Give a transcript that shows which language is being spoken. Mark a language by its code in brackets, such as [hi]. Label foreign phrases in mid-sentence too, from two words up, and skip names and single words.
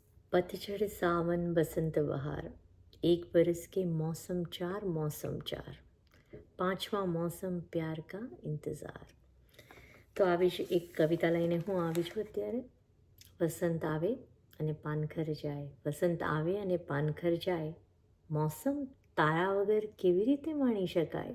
[hi] पतझड़ सावन बसंत बहार, एक बरस के मौसम चार, पांचमा मौसम प्यार का इंतज़ार. [gu] તો આવી જ એક કવિતા લઈને હું આવી છું અત્યારે. વસંત આવે અને પાનખર જાય, વસંત આવે અને પાનખર જાય, મોસમ તારા વગર કેવી રીતે માણી શકાય?